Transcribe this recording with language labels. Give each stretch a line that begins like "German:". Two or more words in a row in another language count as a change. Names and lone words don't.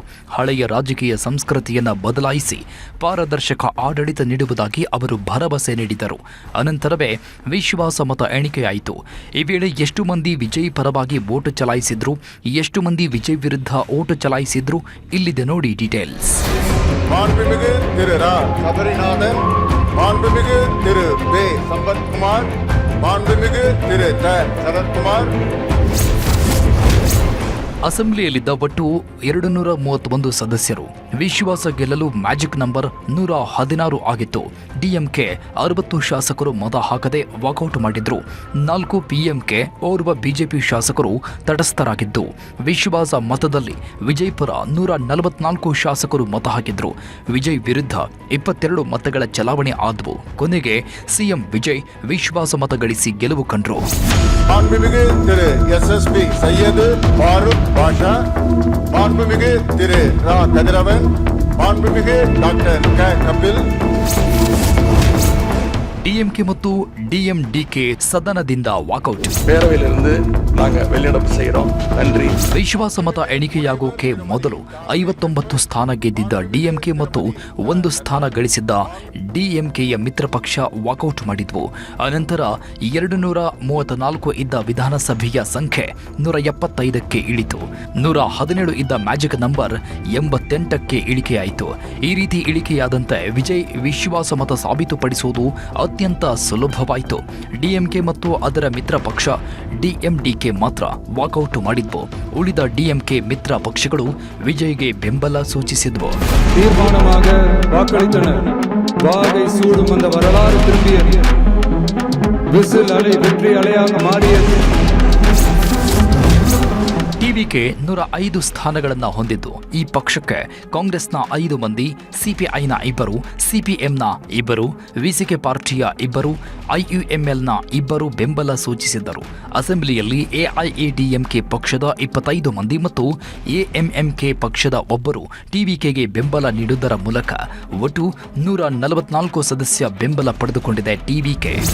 Kannada: ಹಳೆಯ ರಾಜಕೀಯ ಸಂಸ್ಕೃತಿಯನ್ನ ಬದಲಾಯಿಸಿ ಪಾರದರ್ಶಕ ಆಡಳಿತ ನೀಡುವುದಾಗಿ ಅವರು ಭರವಸೆ ನೀಡಿದರು. ಅನಂತರವೇ ವಿಶ್ವಾಸ ಮತ ಎಣಿಕೆಯಾಯಿತು. ಈ ವೇಳೆ ಎಷ್ಟು ಮಂದಿ ವಿಜಯ್ ಪರವಾಗಿ ವೋಟ್ ಚಲಾಯಿಸಿದ್ರು, ಎಷ್ಟು ಮಂದಿ ವಿಜಯ್ ವಿರುದ್ಧ ವೋಟ್ ಚಲಾಯಿಸಿದ್ರು, ಇಲ್ಲಿದೆ ನೋಡಿ ಡೀಟೇಲ್ಸ್.
Tamil: மாண்புமிகு திரு ரா சபரிநாதன், மாண்புமிகு திரு வே சம்பத்குமார், மாண்புமிகு திரு த சரத்குமார்.
Kannada: ಅಸೆಂಬ್ಲಿಯಲ್ಲಿದ್ದ ಒಟ್ಟು 231 ಸದಸ್ಯರು. ವಿಶ್ವಾಸ ಗೆಲ್ಲಲು
English: magic number
Kannada: 116 ಆಗಿತ್ತು. ಡಿಎಂಕೆ 60 ಶಾಸಕರು ಮತ ಹಾಕದೆ ವಾಕೌಟ್ ಮಾಡಿದ್ರು. 4 ಪಿಎಂಕೆ, ಓರ್ವ ಬಿಜೆಪಿ ಶಾಸಕರು ತಟಸ್ಥರಾಗಿದ್ದು, ವಿಶ್ವಾಸ ಮತದಲ್ಲಿ ವಿಜಯ್ ಪರ 144 ಶಾಸಕರು ಮತ ಹಾಕಿದ್ರು. ವಿಜಯ್ ವಿರುದ್ಧ 22 ಮತಗಳ ಚಲಾವಣೆ ಆದವು. ಕೊನೆಗೆ ಸಿಎಂ ವಿಜಯ್ ವಿಶ್ವಾಸ ಮತ ಗಳಿಸಿ ಗೆಲುವು ಕಂಡ್ರು.
Tamil: மாண்புமிகு திரு எஸ்எஸ்பி சையது ஃபாரூக் பாஷா, மாண்புமிகு திரு ரா கதிரவன், மாண்புமிகு டாக்டர் க கபில்.
Kannada: ಡಿಎಂಕೆ ಮತ್ತು ಡಿಎಂಡಿಕೆ ಸದನದಿಂದ ವಾಕೌಟ್.
Tamil: பேரவையிலிருந்து நாங்க வெளிநடப்பு செய்கிறோம். நன்றி.
Kannada: ವಿಶ್ವಾಸ ಮತ ಎಣಿಕೆಯಾಗೋಕೆ ಮೊದಲು 59 ಸ್ಥಾನ ಗೆದ್ದಿದ್ದ ಡಿಎಂಕೆ ಮತ್ತು 1 ಸ್ಥಾನ ಗಳಿಸಿದ್ದ ಡಿಎಂಕೆಯ ಮಿತ್ರ ಪಕ್ಷ ವಾಕೌಟ್ ಮಾಡಿದ್ವು. ಅನಂತರ 234 ಇದ್ದ ವಿಧಾನಸಭೆಯ ಸಂಖ್ಯೆ 175ಕ್ಕೆ ಇಳಿತು. 117 ಇದ್ದ
English: magic number
Kannada: 88ಕ್ಕೆ ಇಳಿಕೆಯಾಯಿತು. ಈ ರೀತಿ ಇಳಿಕೆಯಾದಂತೆ ವಿಜಯ್ ವಿಶ್ವಾಸ ಮತ ಸಾಬೀತುಪಡಿಸುವುದು ಅತ್ಯಂತ ಸುಲಭವಾಯಿತು. ಡಿಎಂಕೆ ಮತ್ತು ಅದರ ಮಿತ್ರ ಪಕ್ಷ ಡಿಎಂಡಿಕೆ ಮಾತ್ರ ವಾಕೌಟ್ ಮಾಡಿದ್ವು. ಉಳಿದ ಡಿಎಂಕೆ ಮಿತ್ರ ಪಕ್ಷಗಳು ವಿಜಯ್ಗೆ ಬೆಂಬಲ ಸೂಚಿಸಿದ್ವು.
Tamil: தீர்மானமாக வாக்களித்தனர். வாகை சூடும் அந்த வரலாறு திரும்பியது. விசில் அலை வெற்றி அலையாக மாறியது.
Kannada: ಟಿವಿಕೆ 105 ಸ್ಥಾನಗಳನ್ನು ಹೊಂದಿದ್ದು, ಈ ಪಕ್ಷಕ್ಕೆ ಕಾಂಗ್ರೆಸ್ನ 5 ಮಂದಿ, ಸಿಪಿಐನ 2, ಸಿಪಿಎಂನ 2, ವಿಸಿಕೆ ಪಾರ್ಟಿಯ 2, ಐಯುಎಂಎಲ್ನ 2 ಬೆಂಬಲ ಸೂಚಿಸಿದ್ದರು. ಅಸೆಂಬ್ಲಿಯಲ್ಲಿ ಎಐಎಡಿಎಂಕೆ ಪಕ್ಷದ 25 ಮಂದಿ ಮತ್ತು ಎಎಂಎಂಕೆ ಪಕ್ಷದ 1 ಟಿವಿಕೆಗೆ ಬೆಂಬಲ ನೀಡುವುದರ ಮೂಲಕ ಒಟ್ಟು 144 ಸದಸ್ಯ ಬೆಂಬಲ ಪಡೆದುಕೊಂಡಿದೆ ಟಿವಿಕೆ.